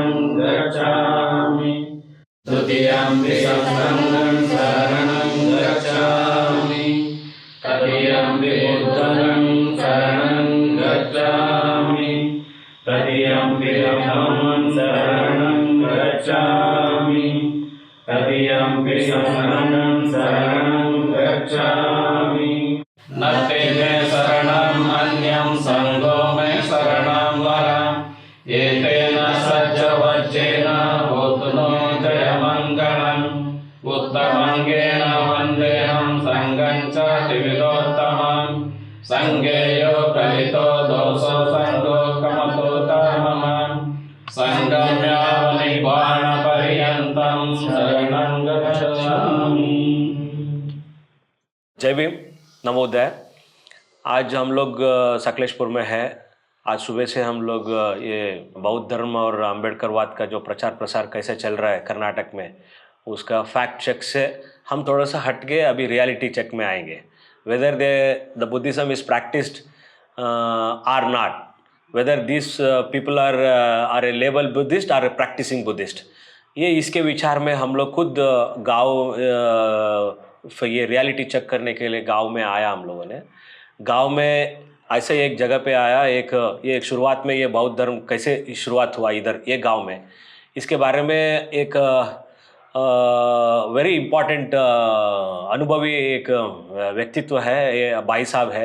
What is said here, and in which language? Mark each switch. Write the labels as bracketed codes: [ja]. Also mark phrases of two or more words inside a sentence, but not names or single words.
[pi] गच्छामि द्वितीयंपि संघं शरणं गच्छामि तृतीयंपि बुद्धं शरणं गच्छामि तृतीयंपि धम्मं शरणं गच्छामि तृतीयंपि संघं शरणं गच्छामि नत्ते मे शरणम् अन्यं संघो मे शरणं वरम् एतेन सज्जवच्चेन होतु जयमङ्गलम् उत्तमङ्गेन वन्देऽहं संघं च त्रिविधोत्तमम् संघेयो कलितो दोषो संघो कमतो मम संघं यावन्निर्वाणपर्यन्तं शरणं गच्छामि। [hi] जय भीम, नवोदय। आज हम लोग सकलेशपुर में है। आज सुबह से हम लोग ये बौद्ध धर्म और अम्बेडकरवाद का जो प्रचार प्रसार कैसे चल रहा है कर्नाटक में, उसका [en] fact check [hi] से हम थोड़ा सा हट के अभी [en] reality check [hi] में आएंगे। [en] whether the Buddhism is practised or not, whether this people are a level Buddhist or a practising Buddhist, [hi] ये इसके विचार में हम लोग खुद गाँव ये [en] reality check [hi] करने के लिए गांव में आया। हम लोगों ने गांव में ऐसे एक जगह पे आया, एक शुरुआत में ये बौद्ध धर्म कैसे शुरुआत हुआ इधर ये गांव में, इसके बारे में एक [en] very important [hi] अनुभवी एक व्यक्तित्व है, ये भाई साहब है।